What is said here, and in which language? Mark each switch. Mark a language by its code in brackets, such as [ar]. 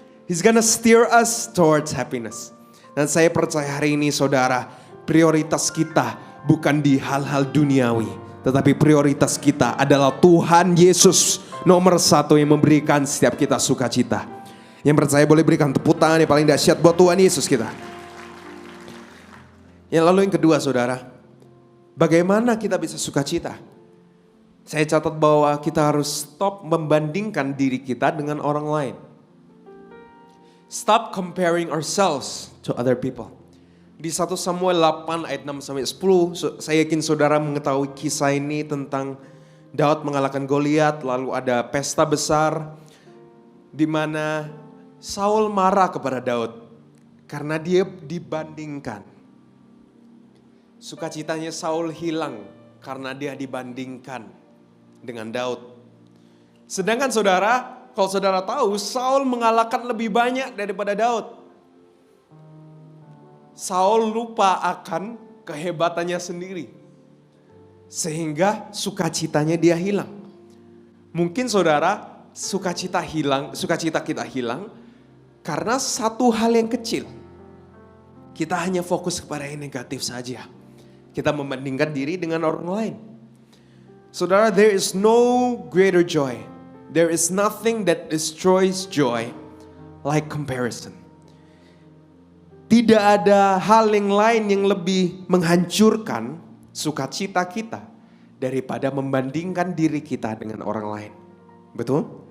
[en] He's gonna steer us towards happiness. [id] Dan saya percaya hari ini saudara, prioritas kita bukan di hal-hal duniawi, tetapi prioritas kita adalah Tuhan Yesus nomor satu yang memberikan setiap kita sukacita. Yang percaya boleh berikan tepuk tangan yang paling dahsyat buat Tuhan Yesus kita. Yang lalu yang kedua saudara, bagaimana kita bisa sukacita? Saya catat bahwa kita harus stop membandingkan diri kita dengan orang lain. [en] Stop comparing ourselves to other people. [id] Di 1 Samuel 8 ayat 6 sampai 10, saya yakin saudara mengetahui kisah ini tentang Daud mengalahkan Goliat, lalu ada pesta besar di mana Saul marah kepada Daud karena dia dibandingkan. Sukacitanya Saul hilang karena dia dibandingkan dengan Daud. Sedangkan saudara, kalau saudara tahu, Saul mengalahkan lebih banyak daripada Daud. Saul lupa akan kehebatannya sendiri. Sehingga sukacitanya dia hilang. Mungkin saudara, sukacita kita hilang karena satu hal yang kecil. Kita hanya fokus kepada yang negatif saja. Kita membandingkan diri dengan orang lain. [en] Saudara, there is no greater joy. There is nothing that destroys joy like comparison. [id] Tidak ada hal yang lain yang lebih menghancurkan sukacita kita daripada membandingkan diri kita dengan orang lain. Betul?